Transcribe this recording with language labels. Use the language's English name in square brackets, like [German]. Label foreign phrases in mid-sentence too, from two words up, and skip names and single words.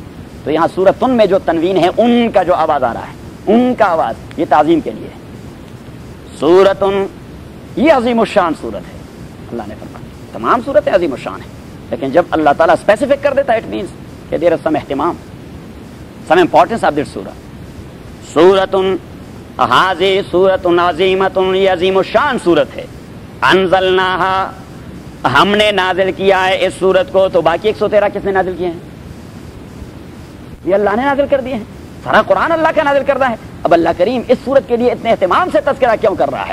[Urdu] تو یہاں سورتن میں جو تنوین ہے ان کا جو آواز آ رہا ہے، ان کا آواز یہ تعظیم کے لیے ہے. سورتن یہ عظیم الشان صورت ہے. اللہ نے فرمایا تمام صورتیں عظیم الشان ہیں، لیکن جب اللہ تعالیٰ اسپیسیفک کر دیتا ہے [English] it means [Urdu] کہ [English] there is some [Urdu] اہتمام، [English] some importance of this surah. [Arabic] سورتن حاضی سورتن عظیمتن، [Urdu] یہ عظیم الشان صورت ہے. انزلناہا ہم نے نازل کیا ہے اس صورت کو. تو باقی 113 کس نے نازل کیے ہیں؟ یہ اللہ نے نازل کر دیے ہیں. سارا قرآن اللہ کا نازل کر رہا ہے. اب اللہ کریم اس صورت کے لیے اتنے اہتمام سے تذکرہ کیوں کر رہا ہے؟